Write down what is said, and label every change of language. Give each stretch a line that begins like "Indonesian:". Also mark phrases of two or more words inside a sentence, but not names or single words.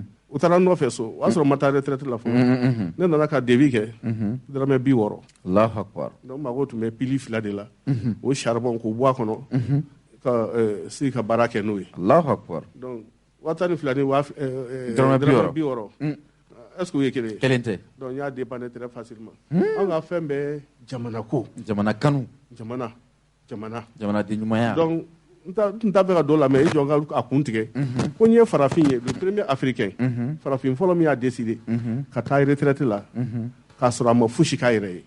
Bambara: U taara nɔfɛ so o y'a sɔrɔ ma taa retraite la fɔlɔ. Ne nana ka devis kɛ. Dɔrɔmɛ 60.
Arabic: Allahu akbar.
Bambara: Donc mago tun bɛ pili 2 de la. O charbon k'o bɔ a kɔnɔ. Ka sigi ka baara kɛ n'o ye.
Arabic: Allahu akbar.
Bambara: Donc 12,000 ni dɔrɔmɛ 60. Est-ce que o ye kelen ye? Kelen tɛ. Donc n y'a dépanner
French: très facilement.
Bambara: An ka fɛn bɛɛ jamana ko. Jamana kanu. Jamana den ɲumanya. Donc n t'a fɛ ka dɔ lamɛn i jɔ ka kun tigɛ. Ko n ye farafin ye
French: le premier africain.
Bambara: Farafin fɔlɔ min y'a décidé ka taa retraite la k'a sɔrɔ a ma fosi k'a yɛrɛ ye.